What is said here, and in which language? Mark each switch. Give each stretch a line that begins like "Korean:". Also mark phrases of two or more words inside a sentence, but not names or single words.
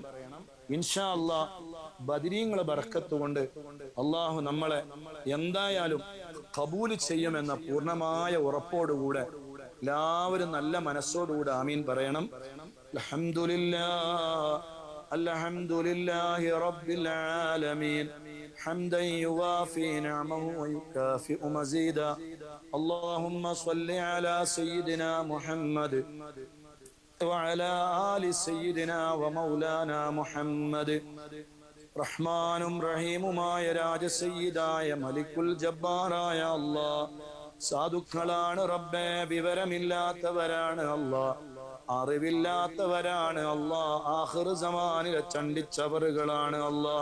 Arabic: إن شاء الله
Malayalam: ബദരീങ്ങളെ ബർക്കത്ത് കൊണ്ട് അള്ളാഹു നമ്മളെ എന്തായാലും ഖബൂൽ ചെയ്യുമെന്ന പൂർണ്ണമായ ഉറപ്പോടുകൂടെ എല്ലാവരും നല്ല മനസ്സോടുകൂടെ ആമീൻ പറയണം.
Arabic: الحمد لله رب العالمين حمدا يوافي نعمه ويكافئ مزيدا اللهم صل على سيدنا محمد وعلى آل سيدنا ومولانا محمد
Malayalam: റഹ്മാനും റഹീമുമായ രാജസയ്യിദായ മലിക്കുൽ ജബ്ബാറായ അല്ലാഹ് സാധുക്കളാണ് റബ്ബേ, വിവരമില്ലാത്തവരാണ് അല്ലാഹ്, അറിവില്ലാത്തവരാണ് അല്ലാഹ്,
Arabic: آخر الزمان
Malayalam: ചണ്ടിച്ചവറുകളാണ് അല്ലാഹ്.